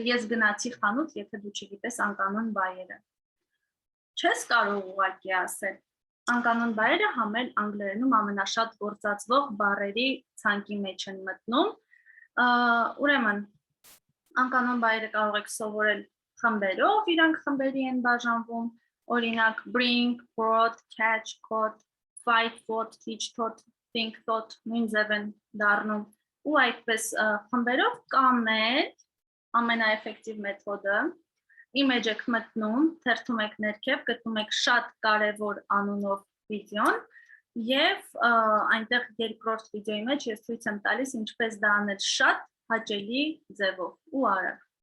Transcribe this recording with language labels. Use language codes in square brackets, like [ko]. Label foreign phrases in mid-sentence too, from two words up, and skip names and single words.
[hy] ես գնացի խանութ, եթե դու չգիտես անկանոն բայերը։ Չես կարող ուղղակի ասել։ Անկանոն բայերը համել անգլերենում ամենաշատ գործածվող բառերի ցանկի մեջ են մտնում։ Ուրեմն, անկանոն բայերը կարող եք սովորել խմբերով, իրանք խմբերի են բաժանվում, օրինակ bring, [en] brought, catch, caught, fight, fought, teach, taught, think, thought, [hy] նույն ձև են դառնում։ Ու այդպես խմբերով կամ ամենաէֆեկտիվ մեթոդը image եք մտնում, թերթում եք ներքև, գտնում եք շատ կարևոր անունով վիդեոն եւ այնտեղ երկրորդ վիդեոյի մեջ ես ցույց եմ տալիս ինչպես դա անել շատ հաճելի ձևով ու արագ։